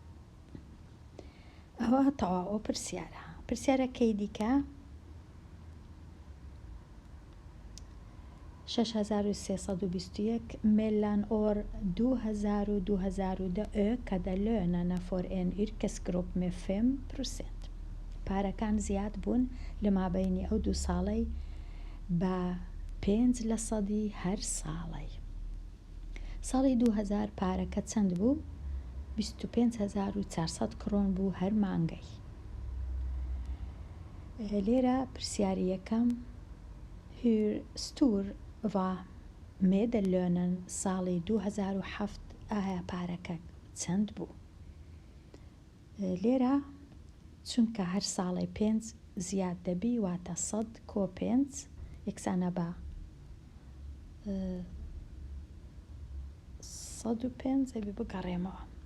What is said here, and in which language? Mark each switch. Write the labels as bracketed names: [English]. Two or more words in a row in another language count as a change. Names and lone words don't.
[Central Kurdish] ئەوە تەواو پرسیارە. پرسیارەکەی دیکە [Swedish] 6321 mellan år 2000 och 2010 ökade lönerna för en yrkesgrupp med 5%. [Central Kurdish] پارەکان زیاد بوون لە مابەینی ئەو 2 ساڵەی بە 5% هەر ساڵی. ساڵی 2000 پارەکە چەند بوو؟ 25400 کڕۆن بوو هەر مانگەی. لێرە پرسیاری یەکەم [Swedish] hur stor var medellönen [Central Kurdish] ساڵی 2007 ئایا پارەکە چەند بوو؟ لێرە چونکە هەر ساڵی 5 زیاد دەبی واتە 100 کۆ 5 یەکسانە بە 105 ئەبی بگەڕێمەوە.